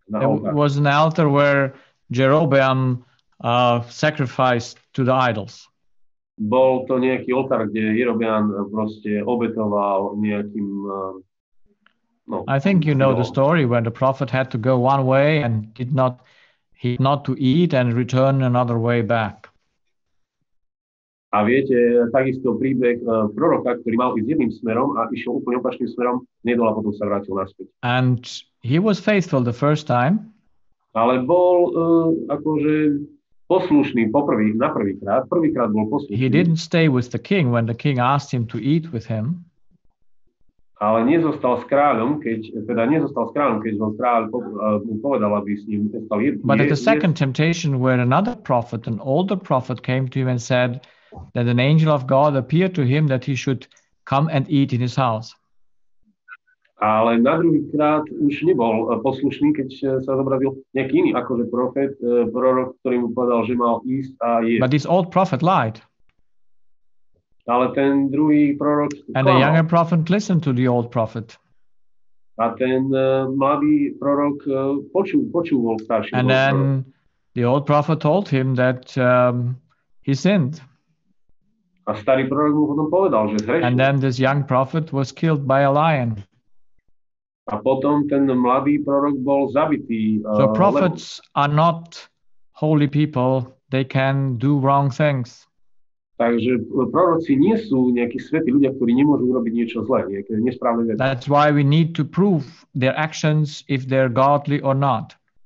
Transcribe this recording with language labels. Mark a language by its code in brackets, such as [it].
[en] It was an altar where Jeroboam sacrificed to the idols. [sk] Bol to nejaký oltár, kde Jeroboam proste obetoval nejakým [en] I think you know the story when the prophet had to go one way and he not to eat and return another way back. [sk] A viete, takisto príbeh proroka, ktorý mal ísť jedným smerom a išiel úplne opačným smerom, nedol a potom sa vrátil naspäť. [en] And he was faithful the first time. [sk] Ale bol akože poslušný na prvýkrát. Prvýkrát bol poslušný. [en] He didn't stay with the king when the king asked him to eat with him. [sk] Ale nezostal s kráľom, keď ho kráľ mu povedal, aby s ním prestal jesť. [en] But at the second temptation, where another prophet, an older prophet, came to him and said that an angel of God appeared to him that he should come and eat in his house. [sk] Ale na druhýkrát už nebol poslušný, keď sa zobrazil nejaký iný, akože prorok, ktorý mu povedal, že mal ísť a jesť. [en] But this old prophet lied. [sk] Ale ten druhý prorok [en] and the younger prophet listened to the old prophet. [sk] A ten mladý prorok počúval starší. [en] And then the old prophet told him that he sinned. [sk] A starý prorok mu potom povedal, že zhrešil. [en] And then this young prophet was killed by a lion. [sk] A potom ten mladý prorok bol zabitý. [en] So prophets are not holy people. They can do wrong things. [sk] Takže proroci nie sú nejakí svätí ľudia, ktorí nemôžu urobiť niečo zlé, nejaké nesprávne veci. [en] That's why we need to prove their actions if they're godly or not.